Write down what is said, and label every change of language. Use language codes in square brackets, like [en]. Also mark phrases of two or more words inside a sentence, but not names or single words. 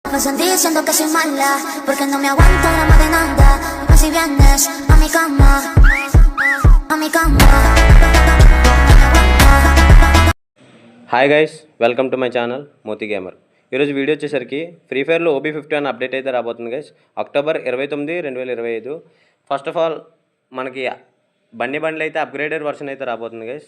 [es] Me sentí diciendo que soy mala, porque no me aguanto drama de nada. Pues si vienes a mi cama, a mi cama. [en] Hi guys, welcome to my channel Moti Gamer. [te] ఈరోజు వీడియో వచ్చేసరికి ఫ్రీ ఫైర్లో OB51 అప్డేట్ అయితే రాబోతుంది గైస్. అక్టోబర్ 29, 2025. [en] first of all [te] మనకి బండ్లు అయితే [en] upgraded version [te] అయితే రాబోతుంది గైస్.